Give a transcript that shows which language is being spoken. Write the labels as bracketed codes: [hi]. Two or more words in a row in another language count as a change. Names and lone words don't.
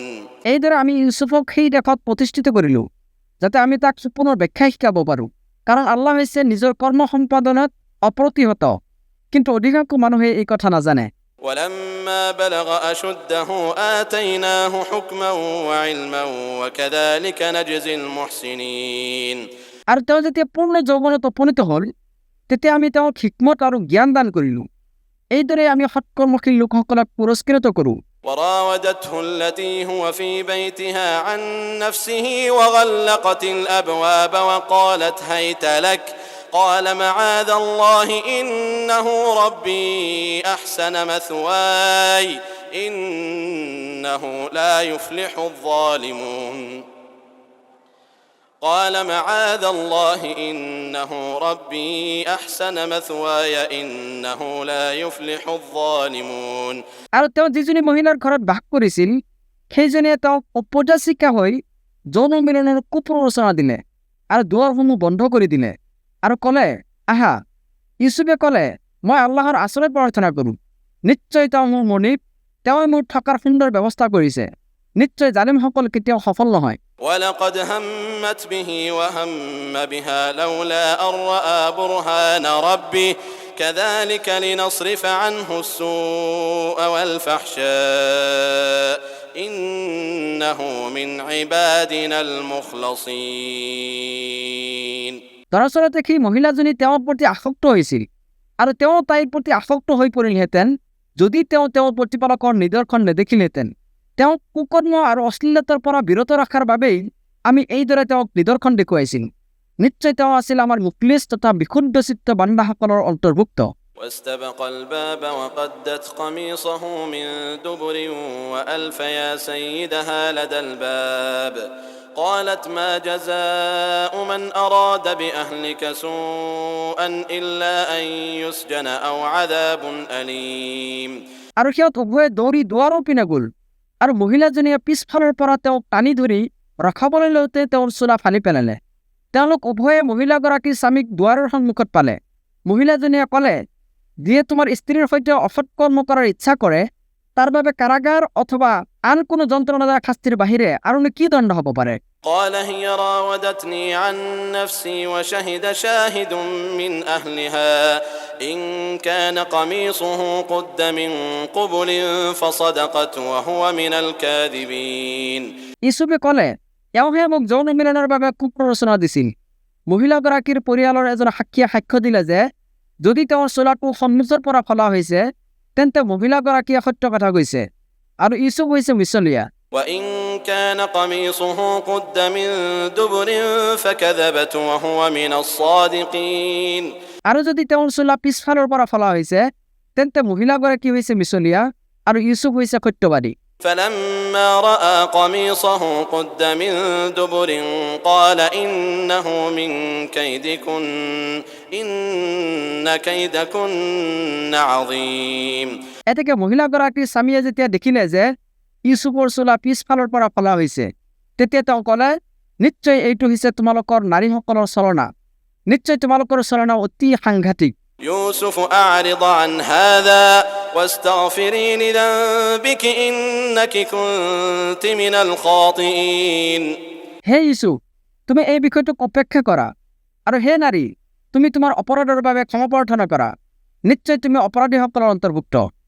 [as] এইদৰে আমি ইউছুফক সেই দেশত প্ৰতিষ্ঠিত কৰিলোঁ যাতে আমি তাক পুনৰ ব্যাখ্যা শিকাব পাৰোঁ কাৰণ আল্লাহ হৈছে নিজৰ কৰ্ম সম্পাদনত অপ্ৰতিহত কিন্তু অধিকাংশ মানুহে এই কথা নাজানে [ar] ولما بلغ أشده آتيناه حكما وعلما وكذلك نجزي المحسنين [as] আৰু তেওঁ যেতিয়া পূৰ্ণ যৌৱনত উপনীত হ'ল তেতিয়া আমি তেওঁক হিকমত আৰু জ্ঞান দান কৰিলোঁ এইদৰে আমি সৎকৰ্মশীল লোকসকলক পুৰস্কৃত কৰোঁ [ar] وراودته التي هو في بيتها عن نفسه وغلقت الأبواب وقالت هيت لك قال معاذ الله إنه ربي أحسن مثواي إنه لا يفلح الظالمون قال معاذ الله إنه ربي أحسن مثواي إنه لا يفلح الظالمون [as] আৰু তেওঁ যিজনী মহিলাৰ ঘৰত বাস কৰিছিল সেইজনীয়ে তেওঁক উপদেশিকা হৈ যৌন মিলনৰ কুপ্ৰৰোচনা দিলে আৰু দুৱাৰসমূহ বন্ধ কৰি দিলে আৰু ক'লে আহা ইউছুফে ক'লে মই আল্লাহৰ আশ্ৰয় প্ৰাৰ্থনা কৰোঁ নিশ্চয় তেওঁ মোৰ মনিব তেওঁ মোৰ থকাৰ সুন্দৰ ব্যৱস্থা কৰিছে নিশ্চয় জালিমসকল কেতিয়াও সফল নহয় [ar] ولقد همت به وهم بها لولا أن رأى برهان ربه كذلك لنصرف عنه السوء والفحشاء إنه من عبادنا المخلصين [as] দৰাচলতে সেই মহিলাজনী তেওঁৰ প্ৰতি আসক্ত হৈছিল আৰু তেওঁ তাইৰ প্ৰতি আসক্ত হৈ পৰিলহেঁতেন যদি তেওঁ তেওঁৰ প্ৰতিপালকৰ নিদৰ্শন নেদেখিলহেঁতেন তেওঁক কুকৰ্ম আৰু অশ্লীলতাৰ পৰা বিৰত ৰখাৰ বাবেই আমি এইদৰে তেওঁক নিদৰ্শন দেখুৱাইছিল নিশ্চয় তেওঁ আছিল আমাৰ মুখলিছ তথা বিশুদ্ধ চিত্ত বান্দাসকলৰ অন্তৰ্ভুক্ত [ar] واستبق الباب وقدت قميصه من دبر وألف يا سيدها لدى الباب قالت ما جزاء من أراد بأهلك سوءا إلا أن يسجن أو عذاب أليم [as] আৰু সিহঁত উভয়ে দৌৰি দুৱাৰৰ পিনে গ'ল আৰু মহিলাজনীয়ে পিছফালৰ পৰা তেওঁক টানি ধৰি ৰখাবলৈ লওঁতে তেওঁৰ চোলা ফালি পেলালে তেওঁলোক উভয়ে মহিলাগৰাকীৰ স্বামীক দুৱাৰৰ সন্মুখত পালে মহিলাজনীয়ে ক'লে যিয়ে তোমাৰ স্ত্ৰীৰ সৈতে অসৎ কৰ্ম কৰাৰ ইচ্ছা কৰে তাৰ বাবে কাৰাগাৰ অথবা আন কোনো যন্ত্ৰণাদায়ক শাস্তিৰ বাহিৰে আৰুনো কি দণ্ড হ'ব পাৰে [ar] قال هي راودتني عن نفسي وشهد شاهد من أهلها إن كان قميصه قد من قبل فصدقت وهو من الكاذبين [as] ইউছুফে ক'লে এওঁহে মোক যৌন মিলনৰ বাবে কুপ্ৰৰোচনা দিছিল মহিলাগৰাকীৰ পৰিয়ালৰ এজন সাক্ষীয়ে সাক্ষ্য দিলে যে যদি তেওঁৰ চোলাটো সন্মুখৰ পৰা ফলা হৈছে তেন্তে মহিলাগৰাকীয়ে সত্য কথা কৈছে আৰু ইউছুফ হৈছে মিছলীয়া [ar] وإن كان قميصه قد من دبر فكذبت وهو من الصادقين [as] আৰু যদি তেওঁৰ চোলা পিছফালৰ পৰা ফলা হৈছে তেন্তে মহিলাগৰাকী হৈছে মিছলীয়া আৰু ইউছুফ হৈছে সত্যবাদী [ar] فلما رأى قميصه قد من دبر قال إنه من كيدكن إن كيدكن عظيم [as] এতেকে মহিলাগৰাকীৰ স্বামীয়ে যেতিয়া দেখিলে যে ইউছুফৰ চোলা পিছফালৰ পৰা ফলা হৈছে তেতিয়া তেওঁ ক'লে নিশ্চয় এইটো হৈছে তোমালোকৰ নাৰীসকলৰ চলনা নিশ্চয় তোমালোকৰ চলনা অতি সাংঘাতিক [ar] يوسف أعرض عن هذا واستغفري لذنبك إنك كنت من الخاطئين [as] হে ইউছুফ তুমি এই বিষয়টোক অপেক্ষা কৰা আৰু হে নাৰী তুমি তোমাৰ অপৰাধৰ বাবে ক্ষমা প্ৰাৰ্থনা কৰা নিশ্চয় তুমি অপৰাধীসকলৰ অন্তৰ্ভুক্ত